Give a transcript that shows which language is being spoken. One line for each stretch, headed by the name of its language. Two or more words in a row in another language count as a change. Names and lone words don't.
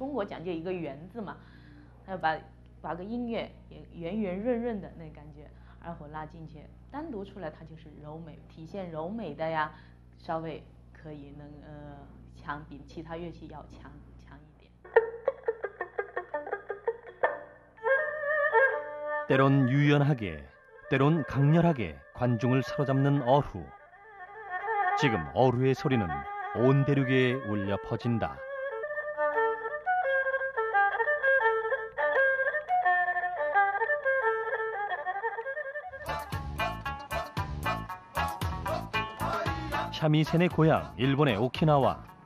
Chinese: 中国讲究一个圆字嘛，还有把个音乐也圆圆润润的那感觉，二胡拉进去，单独出来它就是柔美，体现柔美的呀，稍微可以强比其他乐器要强一点。
Korean: 때론 유연하게, 때론 강렬하게 관중을 사로잡는 어루. 지금 어루의 소리는 온 대륙에 울려 퍼진다. 샤미센의 고향 일본의 오키나와.